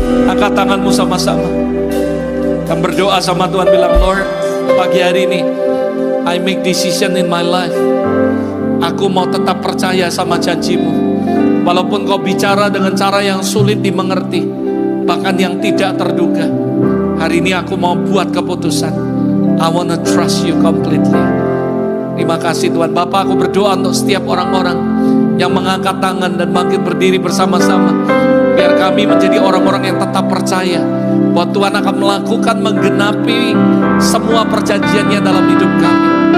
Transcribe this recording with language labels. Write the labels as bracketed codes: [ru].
[id] Angkat tanganmu sama-sama. Dan berdoa sama Tuhan, bilang, Lord, pagi hari ini [en] I make decision in my life. [id] Aku mau tetap percaya sama janji-Mu. Walaupun Kau bicara dengan cara yang sulit dimengerti, bahkan yang tidak terduga, hari ini aku mau buat keputusan. [en] I wanna trust you completely. [id] Terima kasih Tuhan. Bapak, aku berdoa untuk setiap orang-orang yang mengangkat tangan dan bangkit berdiri bersama-sama. Biar kami menjadi orang-orang yang tetap percaya bahwa Tuhan akan melakukan, menggenapi semua perjanjiannya dalam hidup kami.